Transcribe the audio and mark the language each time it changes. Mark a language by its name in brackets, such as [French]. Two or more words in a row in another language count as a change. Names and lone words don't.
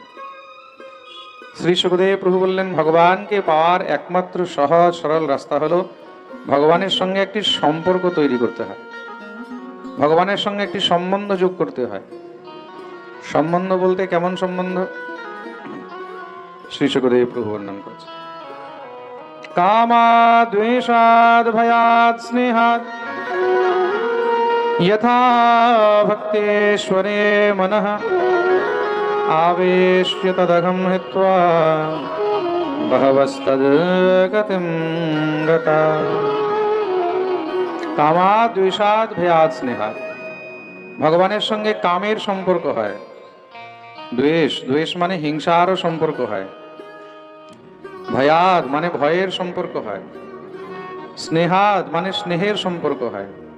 [Bangla] শ্রী সুখদেব প্রভু বললেন, ভগবানকে পাওয়ার একমাত্র সহজ সরল রাস্তা হলো ভগবানের সঙ্গে একটি সম্পর্ক তৈরি করতে হয়, ভগবানের সঙ্গে একটি সম্বন্ধ যোগ করতে হয়। সম্বন্ধ বলতে কেমন সম্বন্ধ? শ্রী সুখদেব প্রভু বর্ণনা করছে, [Sanskrit] কামাদ দ্বেষাদ ভয়াদ স্নেহাদ यथा भक्तेश्वरे मनः आवेश्य तदघं हित्वा बहवस्तद्गतिं गता। কামাদ দ্বেষাদ ভয়াদ স্নেহাদ, [Bangla] ভগবানের সঙ্গে কামের সম্পর্ক হয়, দ্বেষ মানে হিংসারও সম্পর্ক হয়, ভয়াদ মানে ভয়ের সম্পর্ক হয়, স্নেহাদ মানে স্নেহের সম্পর্ক হয়।